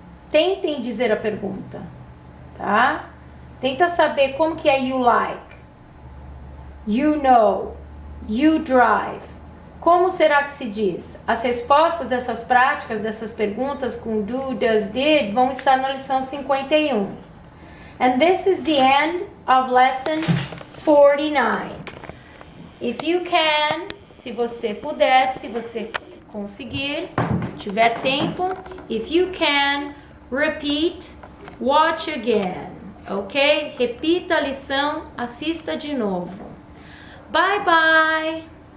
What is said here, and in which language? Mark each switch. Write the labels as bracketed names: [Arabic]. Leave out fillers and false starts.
[Portuguese] Tentem dizer a pergunta, tá? Tenta saber como que é you like, you know, you drive. Como será que se diz? As respostas dessas práticas, dessas perguntas com do, does, did vão estar na lição 51. [English] And this is the end of lesson 49. If you can, [Portuguese] se você puder, se você conseguir, tiver tempo, [English] if you can, repeat, watch again, ok? [Portuguese] Repita a lição, assista de novo. [English] Bye bye!